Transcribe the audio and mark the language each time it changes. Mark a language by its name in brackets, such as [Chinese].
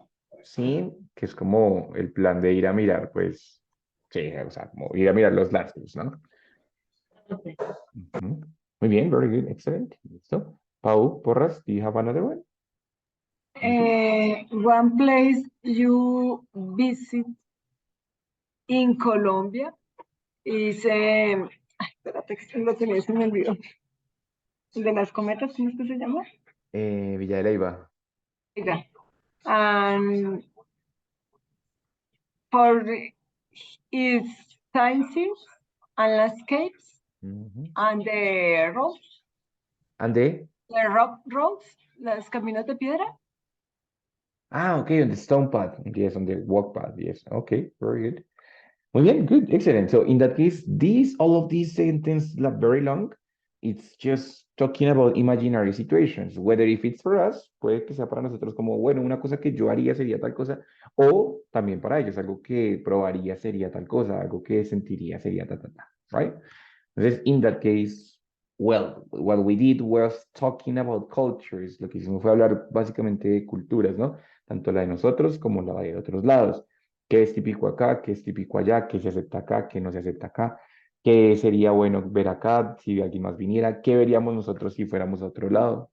[Spanish] Sightseeing, que es como el plan de ir a mirar, pues, sí, o sea, como ir a mirar los landscapes, ¿no? [English] Okay. [Spanish] Ujú. Muy bien, [English] very good, excellent. [Spanish] Listo. [English] Pau, Porras, do you have another one? One place you visit in Colombia is, [Spanish] ay, espérate, que lo tenía, se me olvidó. El de las cometas, ¿cómo es que se llama? Villa de Leyva. Oiga. [English] And for its sciences and landscapes [Spanish] Ujú. [English] and the roads, And the rock roads, [Spanish] los caminos de piedra. [English] okay, on the stone path. Yes, on the walk path. Yes. Okay, very good. [Spanish] Muy bien, [English] good, excellent. So in that case, all of these sentences are very long. It's just talking about imaginary situations, whether if it's for us, [Spanish] puede que sea para nosotros como, bueno, una cosa que yo haría sería tal cosa, o también para ellos, algo que probaría sería tal cosa, algo que sentiría sería ta, ta, ta, right? Entonces, [English] in that case, well, what we did was talking about cultures. [Spanish] Lo que hicimos fue hablar básicamente de culturas, ¿no? Tanto la de nosotros como la de otros lados. ¿Qué es típico acá? ¿Qué es típico allá? ¿Qué se acepta acá? ¿Qué no se acepta acá? ¿Qué sería bueno ver acá si alguien más viniera? ¿Qué veríamos nosotros si fuéramos a otro lado?